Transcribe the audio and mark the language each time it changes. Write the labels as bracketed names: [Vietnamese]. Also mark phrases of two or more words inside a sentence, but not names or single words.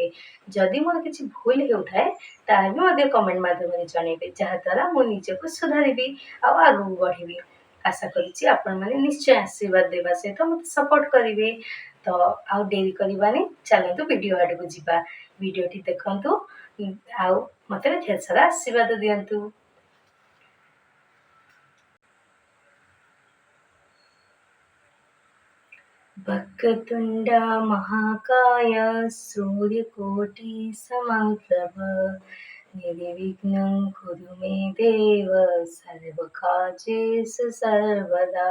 [Odia] ଯଦି ମୋର କିଛି ଭୁଲ ହେଉଥାଏ ତାହେଲେ ବି ମଧ୍ୟ କମେଣ୍ଟ ମାଧ୍ୟମରେ ଜଣାଇବେ, ଯାହାଦ୍ୱାରା ମୁଁ ନିଜକୁ ସୁଧାରିବି ଆଉ ଆଗକୁ ବଢ଼ିବି। ଆଶା କରୁଛି ଆପଣମାନେ ନିଶ୍ଚୟ ଆଶୀର୍ବାଦ ଦେବା ସହିତ ମୋତେ ସପୋର୍ଟ କରିବେ। ତ ଆଉ ଡେରି କରିବାନି, ଚାଲନ୍ତୁ ଭିଡ଼ିଓ ଆଡ଼କୁ ଯିବା। ଭିଡ଼ିଓଟି ଦେଖନ୍ତୁ ଆଉ ମୋତେ ଢେର ସାରା ଆଶୀର୍ବାଦ ଦିଅନ୍ତୁ। [Sanskrit] वक्रतुण्ड महाकाय सूर्यकोटि समप्रभ निर्विघ्नं कुरु मे देव सर्वकार्येषु सर्वदा।